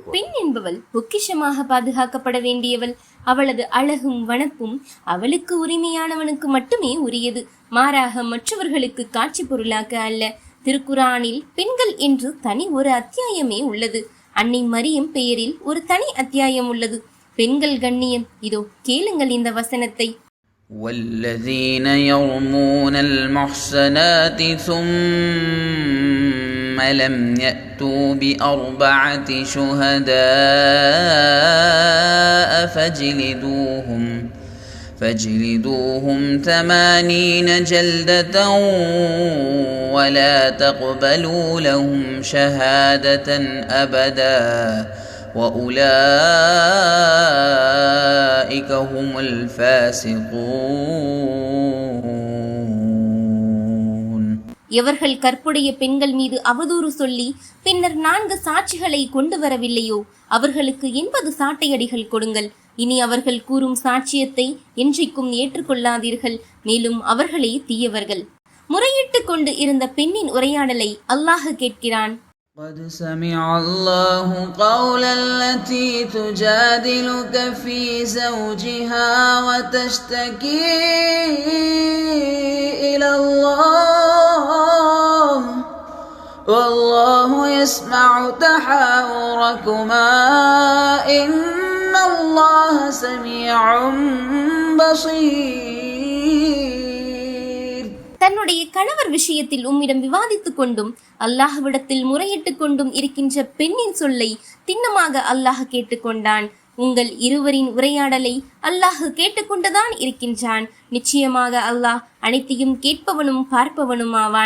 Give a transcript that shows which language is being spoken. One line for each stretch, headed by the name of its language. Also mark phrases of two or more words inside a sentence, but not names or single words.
Tamil: பெண் என்பவள் பொக்கிஷமாக பாதுகாக்கப்பட வேண்டியவள். அவளது அழகும் வனப்பும் அவளுக்கு உரிமையானவனுக்கு மட்டுமே உரியது, மாறாக மற்றவர்களுக்கு காட்சி பொருளாக அல்ல. திருக்குரானில் பெண்கள் என்று தனி ஒரு அத்தியாயமே உள்ளது. அன்னை மரியம் பெயரில் ஒரு தனி அத்தியாயம் உள்ளது. பெண்கள் கண்ணியம். இதோ கேளுங்கள் இந்த வசனத்தை.
Arabic: والذين يرمون المحصنات ثم لم يأتوا بأربعة شهداء فاجلدوهم 80 جلدة ولا تقبلوا لهم شهادة أبدا وأولئك هم الفاسقون.
Tamil: எவர்கள் கற்புடைய பெண்கள் மீது அவதூறு சொல்லி பின்னர் 4 சாட்சிகளை கொண்டு வரவில்லையோ அவர்களுக்கு 80 சாட்டையடிகள் கொடுங்கள். இனி அவர்கள் கூறும் சாட்சியத்தை என்றைக்கும் ஏற்றுக்கொள்ளாதீர்கள். மேலும் அவர்களே தீயவர்கள். முறையிட்டு கொண்டு இருந்த பெண்ணின் உரையாடலை அல்லாஹ் கேட்கிறான்.
Arabic: قد سمع الله قول التي تجادلك في زوجها وتشتكي إلى الله والله يسمع تحاوركما إن الله سميع بصير.
Tamil: தன்னுடைய கணவர் விஷயத்தில் உம்மிடம் விவாதித்துக் கொண்டும் அல்லாஹ்விடத்தில் முறையிட்டு கொண்டும் இருக்கின்ற பெண்ணின் சொல்லை திண்ணமாக அல்லாஹ் கேட்டுக்கொண்டான். உங்கள் இருவரின் உரையாடலை அல்லாஹ் கேட்டுக்கொண்டுதான் இருக்கின்றான். நிச்சயமாக அல்லாஹ் அனைத்தையும் கேட்பவனும் பார்ப்பவனும் ஆவான்.